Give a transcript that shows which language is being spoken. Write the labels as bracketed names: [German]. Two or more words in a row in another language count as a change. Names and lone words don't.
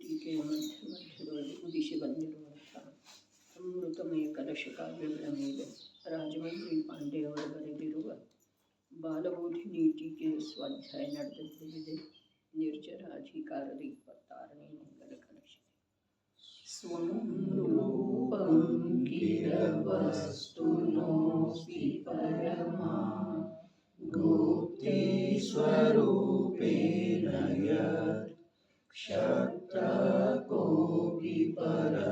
[Kannada] ಪೀಠಿಕೆಯ ಮಧ್ಯದೊಳಗೆ ಉದಿಸಿ ಬಂದಿರುವಂಥ ಅಮೃತಮಯ ಕಲಶ ಕಾವ್ಯಗಳ ಮೇಲೆ ರಾಜಮಂದ್ರಿ ಪಾಂಡೆಯವರು ಬರೆದಿರುವ ಬಾಲಬೋಧಿನಿ ಟೀಕೆಯ ಸ್ವಾಧ್ಯಾಯ ನಡೆದಿದೆ. ನಿರ್ಜರಾಧಿಕಾರದ 26ನೇ ಮಂಗಲ ಕಲಶ. [Sanskrit] ಸ್ವಂ ರೂಪಂ ಕಿಲ ವಸ್ತುನೋಸ್ತಿ ಪರಮಾ ಗೋಪ್ತಿ ಸ್ವರೂಪೇಣ ಯತ್ ಕ್ಷತ್ರ ಕೋಪಿ ಪರ